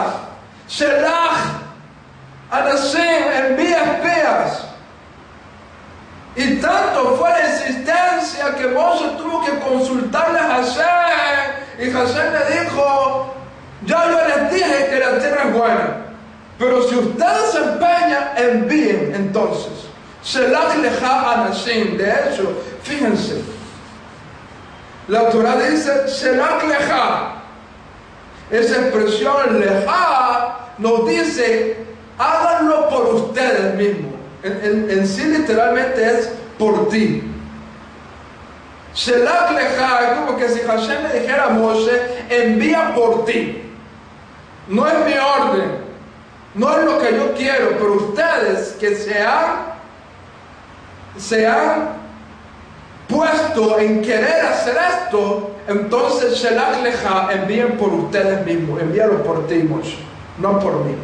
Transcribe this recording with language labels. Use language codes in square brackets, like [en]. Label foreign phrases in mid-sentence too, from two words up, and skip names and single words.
[he] שלח אנשים, [es] envía espías. Y tanto fue la insistencia que Moshe tuvo que consultarle a Hashem. Y Hashem le dijo: ya yo les dije que la tierra es buena, pero si ustedes se empeñan, envíen entonces. [he] שלח לך אנשים. [es] De hecho, fíjense, la Torah dice [he] שלח לך. [es] Esa expresión lecha nos dice: háganlo por ustedes mismos. En sí literalmente es por ti. [he] שלח לך [es] es como que si Hashem le dijera a Moshe: envía por ti. No es mi orden, no es lo que yo quiero, pero ustedes que se han puesto en querer hacer esto, entonces [he] שלח לך, [es] envíen por ustedes mismos, envíalo por ti, Moshe, no por mí.